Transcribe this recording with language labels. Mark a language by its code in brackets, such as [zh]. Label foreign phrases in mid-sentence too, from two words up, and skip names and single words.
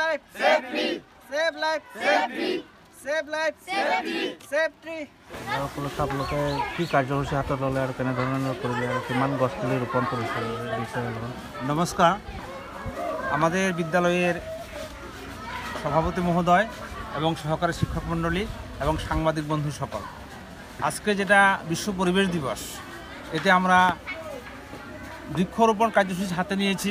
[en] Save tree. Save life. Save tree. Save life. Save tree. Save tree. [as] আপোনালোকে কি কাৰ্যসূচী হাতত ল'লে আৰু কেনেধৰণৰ কৰিলে আৰু কিমান গছ পুলি ৰোপণ কৰিছে [bn] নমস্কার। আমাদের বিদ্যালয়ের সভাপতি মহোদয় এবং সহকারী শিক্ষক মণ্ডলী এবং সাংবাদিক বন্ধু সকল, আজকে যেটা বিশ্ব পরিবেশ দিবস, এতে আমরা বৃক্ষরোপণ কার্যসূচি হাতে নিয়েছি।